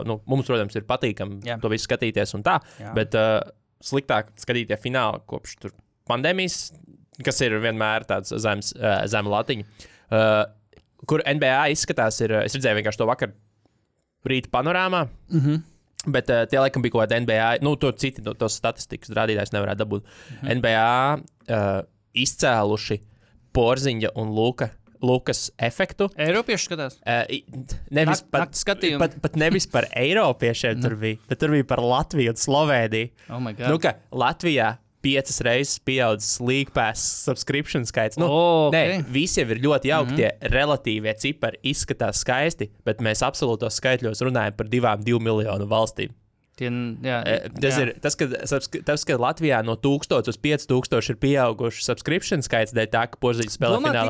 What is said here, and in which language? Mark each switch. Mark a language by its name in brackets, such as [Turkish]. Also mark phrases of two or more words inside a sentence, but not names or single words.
[Latvian] Mums, protams, ir patīkami to visu skatīties un tā, bet sliktāk skatīties finālu kopš pandēmijas, kas ir vienmēr tāds zem latiņa, kur NBA izskatās, es redzēju vienkārši to vakar rīta panorāmā, bet tie laikam bija kaut kāda NBA, to citi tos statistikas rādītājs nevarētu dabūt. NBA izcēluši Porziņa un Lukas efektu. Eiropieši skatās? Nevis pat nevis par eiropiešiem tur bija, bet tur bija par Latviju un Slovēniju. [English] Oh my God. [Latvian] Ka Latvijā 5 reizes pieaudzis League Pass subscription skaits. Okay. Visi jau ir ļoti jauki, tie relatīvie cipari izskatās skaisti, bet mēs absolūtos skaitļos runājam par 2 miljonu valstīm. Ir tas, ka Latvijā no 1000 uz 5000 ir pieauguši subscription skaits, dēļ tā, ka Porziņš spēlē finālā.